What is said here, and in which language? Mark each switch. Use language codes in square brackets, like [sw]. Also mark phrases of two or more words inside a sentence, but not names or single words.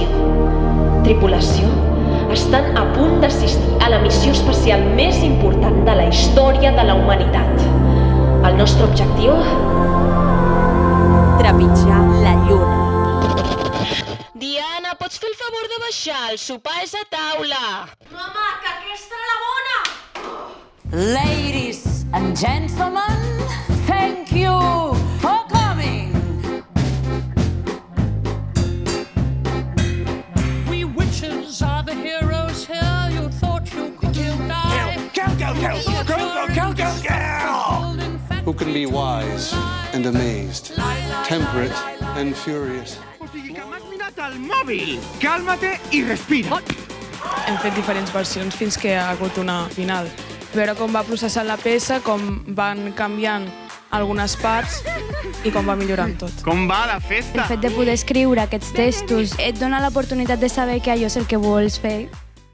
[ca] Tripulació, estan a punt d'assistir a la missió espacial més important de la història de la humanitat. El nostre objectiu? Trepitjar la lluna. Diana, pots fer el favor de baixar? El sopar és a taula. Mama, que aquesta era la bona! [en] Ladies and gentlemen, thank you for coming. We witches are the heroes here. You thought you could die. Who can be wise and amazed, temperate and furious? [ca] O sigui que m'has mirat al mòbil! Calma-te i respira! Hem fet diferents versions fins que hi ha hagut una final. Veure com va processant la peça, com van canviant algunes parts i com va millorant tot. Com va la festa? El fet de poder escriure aquests textos et dona l'oportunitat de saber que allò és el que vols fer